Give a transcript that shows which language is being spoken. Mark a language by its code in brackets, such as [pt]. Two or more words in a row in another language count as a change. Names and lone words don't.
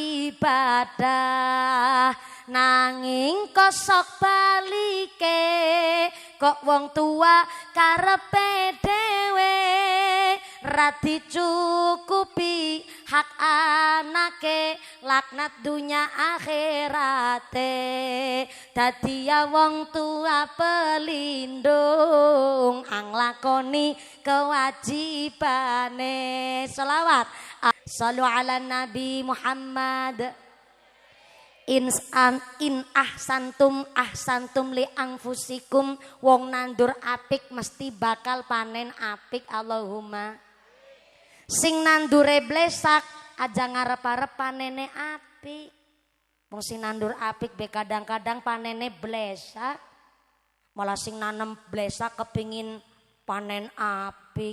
[jv] ibadah nanging kosok balike kok wong tua karepe dhewe ra dicukupi hak anake laknat dunya akhirate dadi ya wong tua pelindung anglakoni kewajibane. [ar] Sholawat صلوا على نبي محمد. إن أحسنتم لأنفسكم [jv] wong nandur apik mesti bakal panen apik Allahumma. Sing nandure blesak aja ngarep-arep panene apik. Wong sing nandur apik be kadang-kadang panene blesak. Malah sing nanem blesak kepingin panen apik.